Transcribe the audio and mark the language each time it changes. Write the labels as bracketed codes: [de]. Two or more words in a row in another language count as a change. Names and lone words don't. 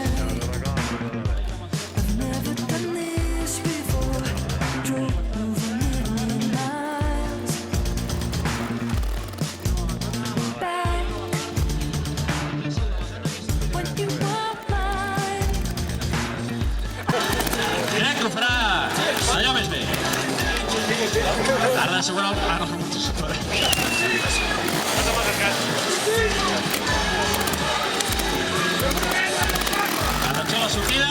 [en] I've never done this before. Drove over a million miles. Back when you were mine. [ca] Crec que ho farà allò més bé. Ara d'assegurar el... Ara no s'assegura. Atenció a la sortida.